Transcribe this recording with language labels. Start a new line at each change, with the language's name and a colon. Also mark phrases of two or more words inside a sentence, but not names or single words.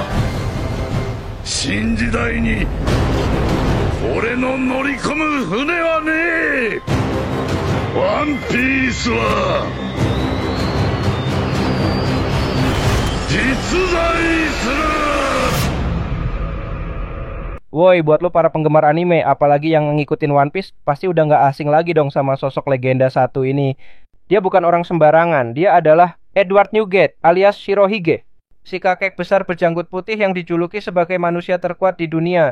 Japanese: 新時代に俺の乗り込む船はねえ。ワンピースは実在する。
Indonesian: Woi, buat lo para penggemar anime, apalagi yang ngikutin One Piece, pasti udah nggak asing lagi dong sama sosok legenda satu ini. Dia bukan orang sembarangan, dia adalah Edward Newgate alias Shirohige, si kakek besar berjanggut putih yang dijuluki sebagai manusia terkuat di dunia.